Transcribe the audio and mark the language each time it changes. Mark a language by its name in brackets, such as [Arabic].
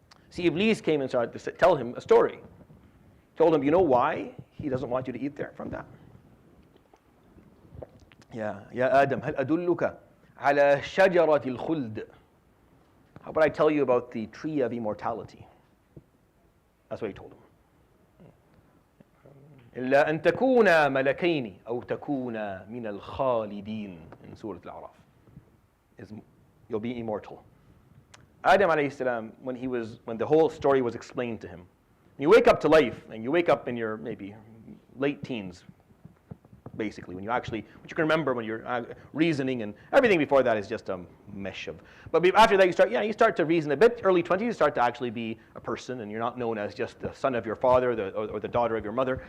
[English] See, Iblis came and started to tell him a story. Told him, you know why he doesn't want you to eat there from that? [Arabic] Ya Adam, hal adulluka ala shajarati al-khuld. [English] How about I tell you about the tree of immortality? That's what he told him. [Arabic] إِلَّا أَن تَكُونَ مَلَكَيْنِ أَوْ تَكُونَ مِنَ الْخَالِدِينَ [English] in Surah Al-A'raf. You'll be immortal. Adam alayhi salam, when the whole story was explained to him, you wake up to life, and you wake up in your maybe late teens, basically, what you can remember when you're reasoning, and everything before that is just a mesh of. But after that, you start to reason a bit. Early 20s, you start to actually be a person, and you're not known as just the son of your father or the daughter of your mother.